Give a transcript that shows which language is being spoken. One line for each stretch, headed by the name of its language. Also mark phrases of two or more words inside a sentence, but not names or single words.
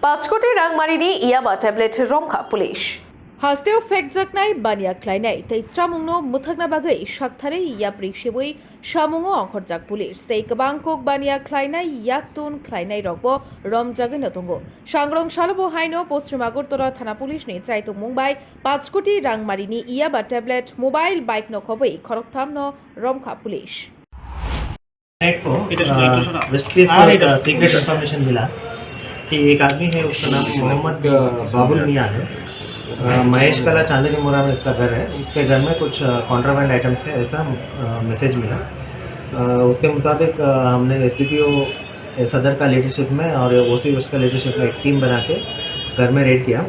Kok Borok: 5 কোটি রাং মারিনি ইয়াবা ট্যাবলেট রংখা पुलिस हास्तेव फेक जगनाय बानिया ख्लायनाय तैस्रा मुंनो मुथागना बागै शाकथारै याप्रि सेबै सामुङो अंखरजाक पुलिस तै गोबांखौक बानिया ख्लायनाय याकतुन ख्लायनाय रगबो रमजागैनो दङ सांग्रं सालबो हायनो पश्चिम आगरतला थाना पुलिसनि चाइतो मुंबाइ 5 कोटी रां मारिनि याबा टैबलेट मोबाइल बाइक नो खबै खरकथामनो रमखा पुलिस
Hindi: वेस्ट पीस को एक सीक्रेट इन्फॉर्मेशन मिला कि एक आदमी है, उसका नाम मोहम्मद बाबुल मियाँ है। महेश कला चांदनी मुरा में इसका घर है। उसके घर में कुछ कॉन्ट्राबैंड आइटम्स है, ऐसा मैसेज मिला। उसके मुताबिक हमने SDPO सदर का लीडरशिप में और OC उसका लीडरशिप में एक टीम बना के घर में रेड किया।